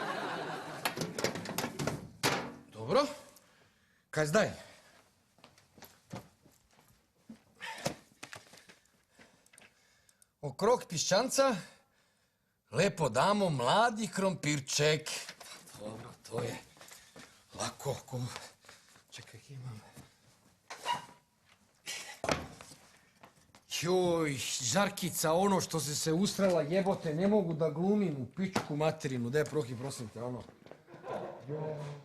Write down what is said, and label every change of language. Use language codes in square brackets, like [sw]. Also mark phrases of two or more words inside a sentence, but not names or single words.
[sl] Dobro, kaj zdaj? Okrog piščanca lepo damo mladi krompirček. Dobro, [sr] to je lako. Čekaj, [sl] kje imam? [sr] Joj, Žarkica, ono što si se ustrala, jebote, ne mogu da glumim u pičku materinu. [sl] Daj, prohi, prosim te, ono.